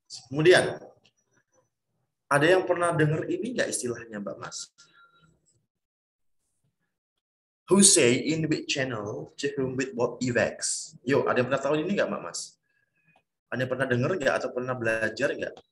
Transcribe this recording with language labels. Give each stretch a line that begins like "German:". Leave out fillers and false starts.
Indonesian: Kemudian, ada yang pernah dengar ini nggak istilahnya Mbak Mas?
English: Who say in which channel, to whom with what effects?
Indonesian: Yo, ada yang pernah tahu ini nggak Mbak Mas? Ada yang pernah dengar nggak atau pernah belajar nggak?